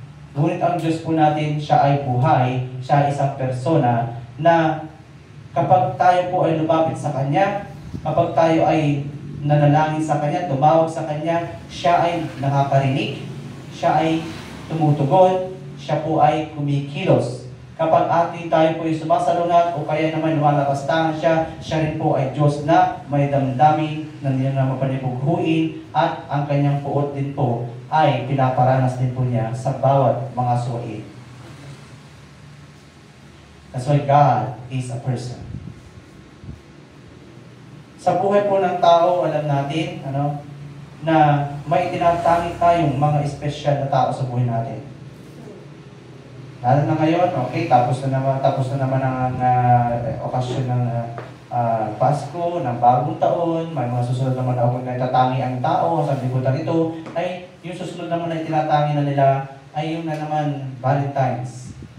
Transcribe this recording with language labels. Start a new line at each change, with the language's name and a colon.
Filipino: Ngunit ang Diyos po natin, siya ay buhay, siya ay isang persona na kapag tayo po ay lumapit sa Kanya, kapag tayo ay nanalangin sa Kanya, tumawag sa Kanya, siya ay nakakarinig, siya ay tumutugon, siya po ay kumikilos. Kapag tayo po ay sumasalungat o kaya naman lumalakas-tangan siya rin po ay Diyos na may damdamin na niya na mapanipughuin at ang kanyang puot din po ay pinaparanas din po niya sa bawat mga suwaid.
English: That's why God is a person.
Filipino: Sa buhay po ng tao, alam natin na may tinatangi tayong mga espesyal na tao sa buhay natin. Lalo na ngayon, okay, tapos na naman ang okasyon ng Pasko, ng bagong taon, may mga susunod naman na natatangi ang tao, sabi ko dito, ay yung susunod naman na tinatangi na nila ay yung na naman Valentine's.